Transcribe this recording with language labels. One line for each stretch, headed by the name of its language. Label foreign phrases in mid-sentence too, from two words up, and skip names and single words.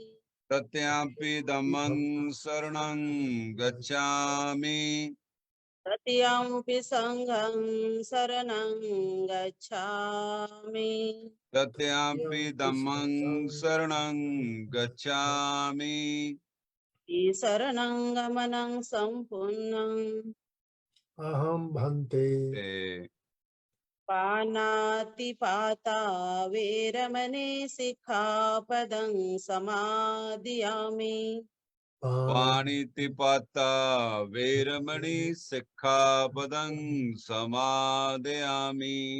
Pali: तृतीयंपि धम्मं शरणं गच्छामि तृतीयम्पि संघं शरणं गच्छामि। तथ्यापि धम्मं शरणं गच्छामि। शरणं गमनं सम्पूर्णम् अहं भन्ते ते पानातिपाता वेरमणि सिक्खापदं समादियामि। पाणितिपाता वेरमणि सिक्खापदं समादयामि।